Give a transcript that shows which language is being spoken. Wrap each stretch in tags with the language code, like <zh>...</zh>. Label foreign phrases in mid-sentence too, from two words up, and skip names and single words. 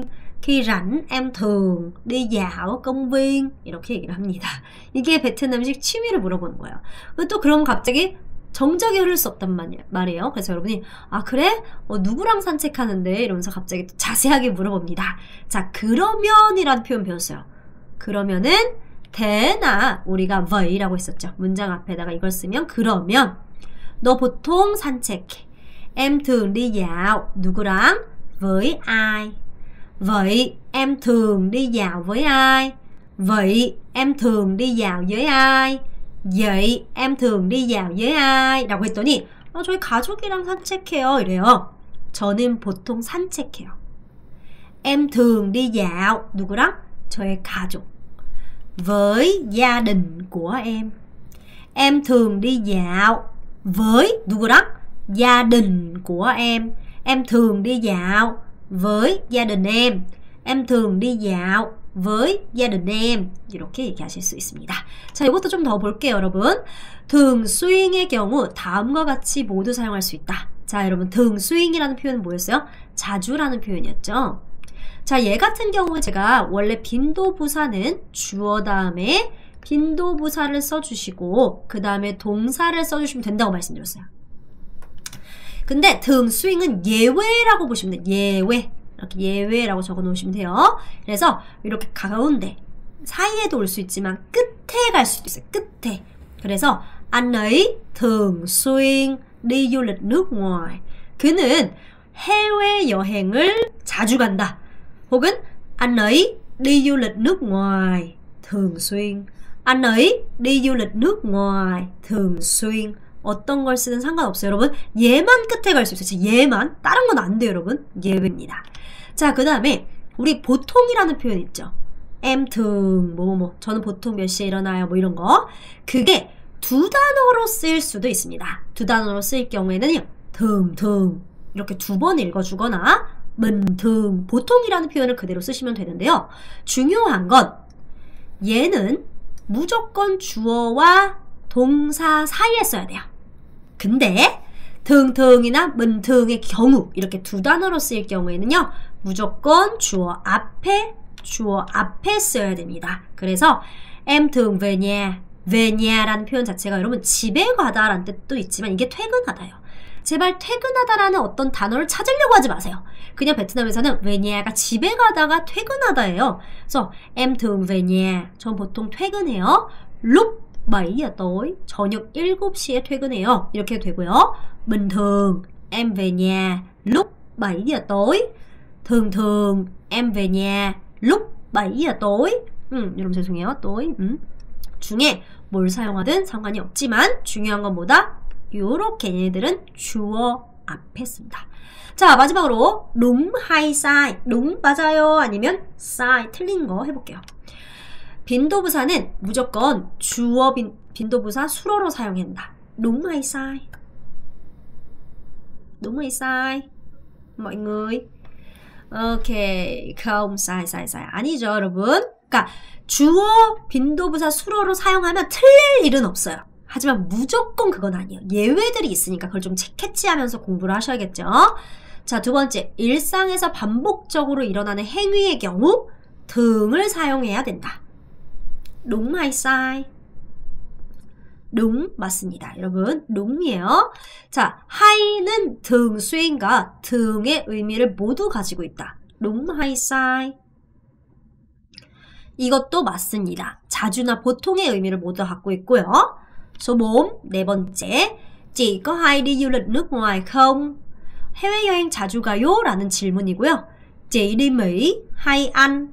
<vi>khi rảnh em thường đi dạo ở công viên.</vi> <ko>이렇게 얘기를 합니다. 이게 베트남식 취미를 물어보는 거예요. 또 그럼 갑자기 정적이 흐를 수 없단 말이에요. 그래서 여러분이 아 그래? 누구랑 산책하는데? 이러면서 갑자기 또 자세하게 물어봅니다. 자, 그러면이라는 표현 배웠어요. 그러면은 대나 우리가 왜이라고 했었죠. 문장 앞에다가 이걸 쓰면 그러면 너 보통 산책해.</ko> <vi>Em thường đi dạo 누구랑? với ai? Vậy em thường đi dạo với ai? Vậy em thường đi dạo với ai? Vậy em thường đi dạo với ai?</vi> <ko>라고 했더니 저희 가족이랑 산책해요 이래요. 저는 보통 산책해요.</ko> <vi>Em thường đi dạo 누구랑?</vi> <ko>저의 가족.</ko> <vi>Với gia đình của em. Em thường đi dạo với 누구랑? gia đình của em. Em thường đi dạo với gia đình em. Em thường đi dạo với gia đình em.</vi> <ko>이렇게 얘기하실 수 있습니다. 자, 이것도 좀 더 볼게요, 여러분. thường xuy의 경우 다음과 같이 모두 사용할 수 있다. 자, 여러분 thường xuy이라는 표현은 뭐였어요? 자주라는 표현이었죠. 자, 얘 같은 경우는 제가 원래 빈도부사는 주어 다음에 빈도부사를 써주시고 그 다음에 동사를 써주시면 된다고 말씀드렸어요. 근데 thường xuy는 예외라고 보시면 돼요. 예외. 이렇게 예외라고 적어 놓으시면 돼요. 그래서 이렇게 가운데 사이에도 올 수 있지만 끝에 갈 수도 있어요. 끝에.</ko> <vi>그래서 anh ấy thường xuyên đi du lịch nước ngoài.</vi> <ko>그는 해외 여행을 자주 간다.</ko> <vi>혹은 anh ấy đi du lịch nước ngoài thường xuyên. anh ấy đi du lịch nước ngoài thường xuyên.</vi> <ko>어떤 걸 쓰든 상관없어요, 여러분. 얘만 끝에 갈 수 있어요. 얘만. 다른 건 안 돼요, 여러분. 예외입니다. 자, 그 다음에 우리 보통이라는 표현 있죠.</ko> <vi>em thường</vi> <ko>뭐뭐 저는 보통 몇 시에 일어나요 뭐 이런 거. 그게 두 단어로 쓰일 수도 있습니다. 두 단어로 쓰일 경우에는요. thường 이렇게 두 번 읽어주거나 bình thường 보통이라는 표현을 그대로 쓰시면 되는데요. 중요한 건 얘는 무조건 주어와 동사 사이에 써야 돼요. 근데 thường thường 이나 bình thường 의 경우 이렇게 두 단어로 쓰일 경우에는요. 무조건 주어 앞에 써야 됩니다. 그래서</ko> <vi>em thường về nhà, về nhà</vi> <ko>라는 표현 자체가 여러분 집에 가다 라는 뜻도 있지만 이게 퇴근하다요. 제발 퇴근하다라는 어떤 단어를 찾으려고 하지 마세요. 그냥 베트남에서는</ko> <vi>về nhà</vi> <ko>가 집에 가다가 퇴근하다예요.</ko> <vi>그래서 em thường về nhà,</vi> <ko>전 보통 퇴근해요.</ko> <vi>lúc 7giờ tối,</vi> <ko>저녁 7시에 퇴근해요. 이렇게 되고요.</ko> <vi>bình thường em về nhà lúc 7giờ tối. thường em về nhà lúc 7giờ tối.</vi> <ko>여러분 죄송해요. tối. 중에 뭘 사용하든 상관이 없지만 중요한 건 뭐다? 요렇게 얘네들은 주어 앞에 씁니다. 자, 마지막으로</ko> <vi>đúng hay sai.</vi> <ko>đúng 맞아요 아니면 sai 틀린 거 해볼게요. 빈도부사는 무조건 주어 빈도부사 수로로 사용한다.</ko> <vi>đúng hay sai? đúng hay sai? mọi người 오케이. không, sai.</vi> <ko>아니죠, 여러분. 그러니까 주어, 빈도부사, 수로로 사용하면 틀릴 일은 없어요. 하지만 무조건 그건 아니에요. 예외들이 있으니까 그걸 좀 캐치하면서 공부를 하셔야겠죠. 자, 두 번째. 일상에서 반복적으로 일어나는 행위의 경우 등을 사용해야 된다.</ko> <vi>đúng hay sai? đúng 맞습니다.</vi> <ko>여러분, đúng 이에요. 자, hay는 등, 수인과 등의 의미를 모두 가지고 있다.</ko> <vi>đúng hay sai?</vi> <ko>이것도 맞습니다. 자주나 보통의 의미를 모두 갖고 있고요. số 4, 네 번째.</ko> <vi>Chị có hay đi du lịch nước ngoài không?</vi> <ko>해외여행 자주 가요? 라는 질문이고요.</ko> <vi>Chị đi Mỹ hay Anh?</vi>